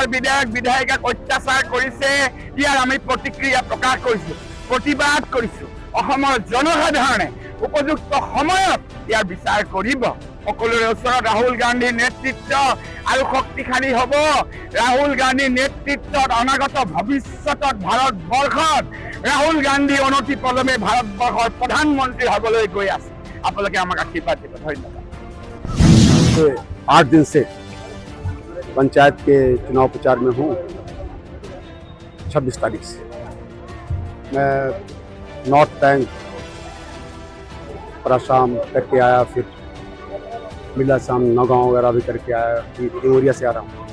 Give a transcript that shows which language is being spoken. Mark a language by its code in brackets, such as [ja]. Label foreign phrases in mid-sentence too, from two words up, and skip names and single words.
[as] বিধায়িকাক অত্যাচাৰ কৰিছে ইয়াৰ আমি প্ৰতিক্ৰিয়া প্ৰকাশ কৰিছো প্ৰতিবাদ কৰিছো অসমৰ জনসাধাৰণে উপযুক্ত সময়ত ইয়াৰ বিচাৰ কৰিব সকলোৰে ওচৰত ৰাহুল গান্ধীৰ নেতৃত্ব আৰু শক্তিশালী হ'ব ৰাহুল গান্ধীৰ নেতৃত্বত অনাগত ভৱিষ্যতত ভাৰতবৰ্ষত ৰাহুল গান্ধী অনতি পলমে ভাৰতবৰ্ষৰ প্ৰধানমন্ত্ৰী হ'বলৈ গৈ আছে আপোনালোকে আমাক আশীৰ্বাদ দিব ধন্যবাদ [hi] 8 दिन से पंचायत के चुनाव प्रचार में हूँ 26 तारीख से मैं नॉर्थ बैंक शाम करके आया फिर मिला शाम नौगांव वगैरह भी करके आया फिर देवरिया से आ रहा हूँ